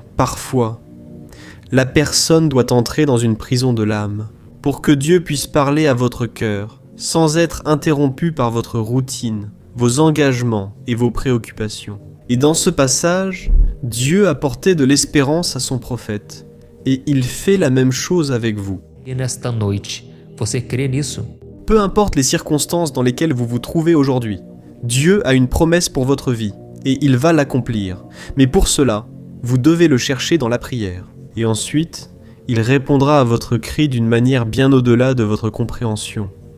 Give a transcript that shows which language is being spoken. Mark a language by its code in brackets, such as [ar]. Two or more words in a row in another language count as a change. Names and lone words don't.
[fr] Parfois, la personne doit entrer dans une prison de l'âme, pour que Dieu puisse parler à votre cœur, sans être interrompu par votre routine, vos engagements et vos préoccupations. Et dans ce passage, Dieu apportait de l'espérance à son prophète, et il fait la même chose avec vous. [pt] E nesta noite, você crê nisso? [fr] Peu importe les circonstances dans lesquelles vous vous trouvez aujourd'hui, Dieu a une promesse pour votre vie, et il va l'accomplir. Mais pour cela, vous devez le chercher dans la prière. Et ensuite, il répondra à votre cri d'une manière bien au-delà de votre compréhension.